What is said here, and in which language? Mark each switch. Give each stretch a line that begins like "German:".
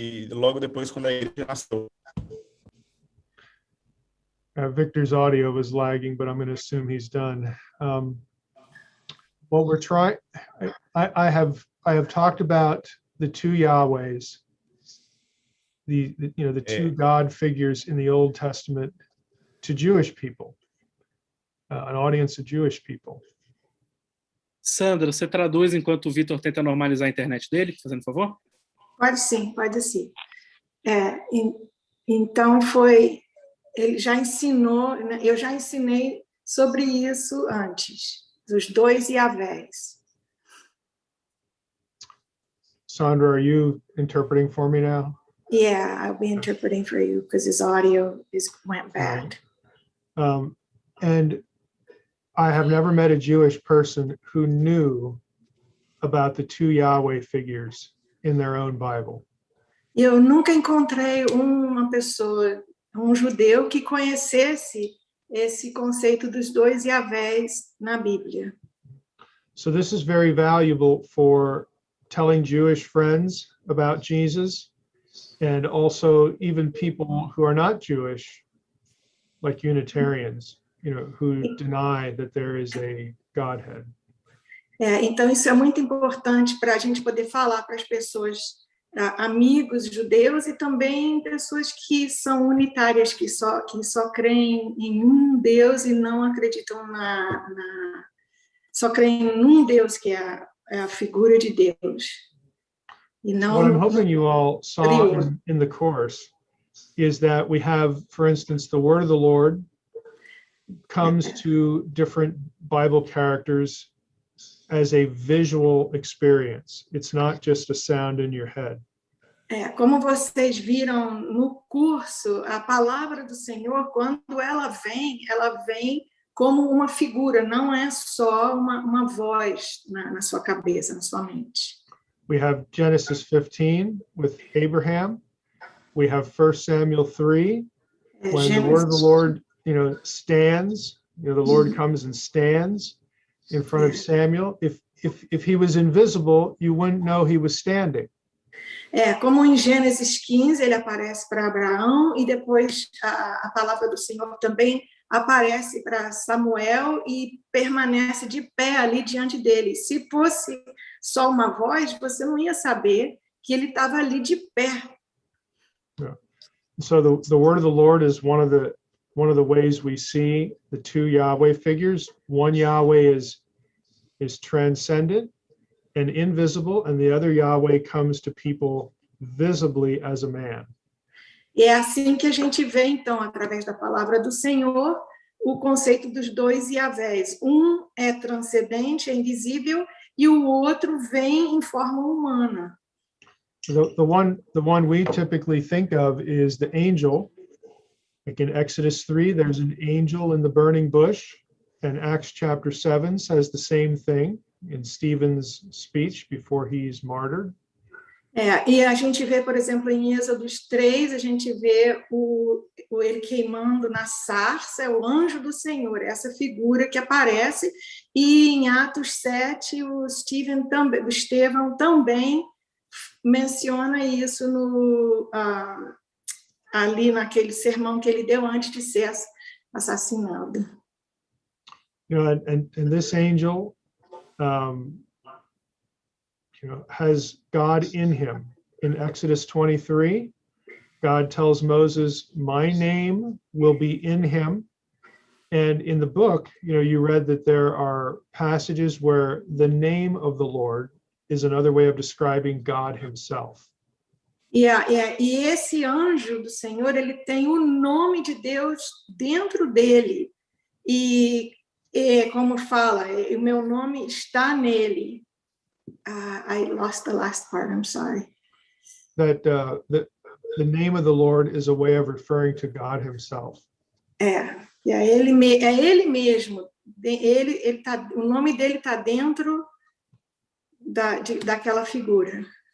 Portuguese: logo depois, quando a igreja nasceu.
English: Victor's audio was lagging, but I'm going to assume he's done. What we're trying, I have talked about the two Yahwehs, the two God figures in the Old Testament to Jewish people, an audience of Jewish people.
Portuguese: Sandra, você traduz enquanto o Vitor tenta normalizar a internet dele, fazendo favor? Pode sim, pode sim. Então ele já ensinou, né, eu já ensinei sobre isso antes, dos dois Yahvés.
English: Sandra, are you interpreting for me now? Yeah, I'll be interpreting for you because his audio went bad. And I have never met a Jewish person who knew about the two Yahweh figures in their own Bible.
Portuguese: Eu nunca encontrei uma pessoa, judeu, que conhecesse esse conceito dos dois Yahvés na Bíblia.
English: So this is very valuable for telling Jewish friends about Jesus, and also even people who are not Jewish, like Unitarians, who deny that there is a Godhead.
Portuguese: Então isso é muito importante para a gente poder falar para as pessoas, amigos judeus e também pessoas que são unitárias, que só creem em um Deus e não acreditam só creem em um Deus, que é a figura de Deus. E não,
English: what I'm hoping you all saw in the course is that we have, for instance, the word of the Lord comes to different Bible characters as a visual experience. It's not just a sound in your head.
Portuguese: Como vocês viram no curso, a palavra do Senhor, quando ela vem como uma figura, não é só uma voz na sua cabeça, na sua mente.
English: We have Genesis 15 with Abraham. We have 1 Samuel 3 when the word of the Lord, stands. The Lord comes and stands in front of Samuel. If he was invisible, you wouldn't know he was standing.
Portuguese: Como em Gênesis 15 ele aparece para Abraão e depois a palavra do Senhor também aparece para Samuel e permanece de pé ali diante dele. Se fosse só uma voz, você não ia saber que ele estava ali de pé.
English: Yeah. So the word of the Lord is one of the ways we see the two Yahweh figures. One Yahweh is transcendent and invisible, and the other Yahweh comes to people visibly as a man.
Portuguese: E é assim que a gente vê, então, através da palavra do Senhor, o conceito dos dois Yahvés. Um é transcendente, é invisível, e o outro vem em forma humana.
English: The one we typically think of is the angel. Like in Exodus 3, there's an angel in the burning bush, and Acts chapter 7 says the same thing in Stephen's speech before he's martyred.
Portuguese: E a gente vê, por exemplo, em Êxodos 3, a gente vê ele queimando na sarça, é o anjo do Senhor, essa figura que aparece, e em Atos 7, o Estevão também menciona isso ali naquele sermão que ele deu antes de ser assassinado.
English: And this angel has God in him. In Exodus 23, God tells Moses, my name will be in him. And in the book, you read that there are passages where the name of the Lord is another way of describing God himself.
Portuguese: E esse anjo do Senhor, ele tem o nome de Deus dentro dele. E como fala, o meu nome está nele.
English: I lost the last part, I'm sorry. That the name of the Lord is a way of referring to God himself.
Portuguese: Ele mesmo. O nome dele está dentro daquela figura.